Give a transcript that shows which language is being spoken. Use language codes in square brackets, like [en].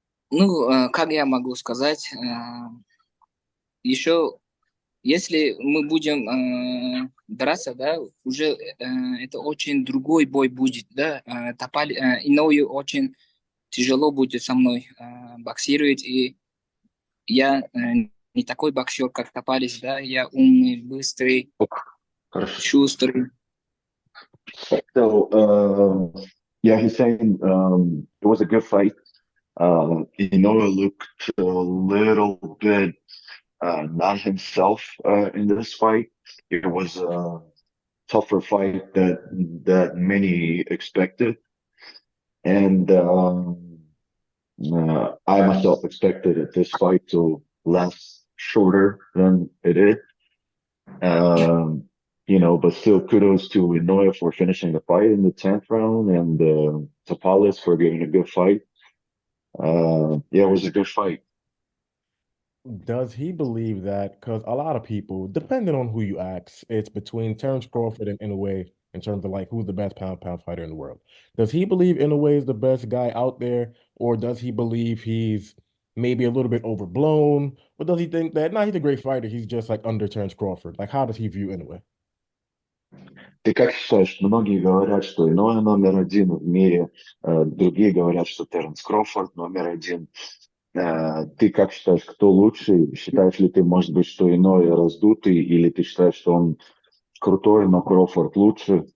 [ru] Как я могу сказать, еще если мы будем драться, да, уже это очень другой бой будет, да, Иною очень тяжело будет со мной боксировать, и я не такой боксер, как Топалис, да, я умный, быстрый, Хорошо. шустрый. [en] So, yeah, he's saying it was a good fight. Inoue looked a little bit not himself in this fight. It was a tougher fight that many expected, and I myself expected this fight to last shorter than it did. Um, but still kudos to Inoue for finishing the fight in the 10th round and Tapales for giving a good fight. Yeah, it was a good fight. Does he believe that? Because a lot of people, depending on who you ask, it's between Terrence Crawford and Inoue in terms of like who's the best pound fighter in the world. Does he believe Inoue is the best guy out there, or does he believe he's maybe a little bit overblown, or does he think that he's a great fighter, he's just like under Terrence Crawford? Like, how does he view Inoue? [ru] Ты как считаешь, многие говорят, что Inoue номер один в мире, другие говорят, что Теренс Кроуфорд номер один. Ты как считаешь, кто лучше? Считаешь ли ты, может быть, что Inoue раздутый, или ты считаешь, что он крутой, но Кроуфорд лучше?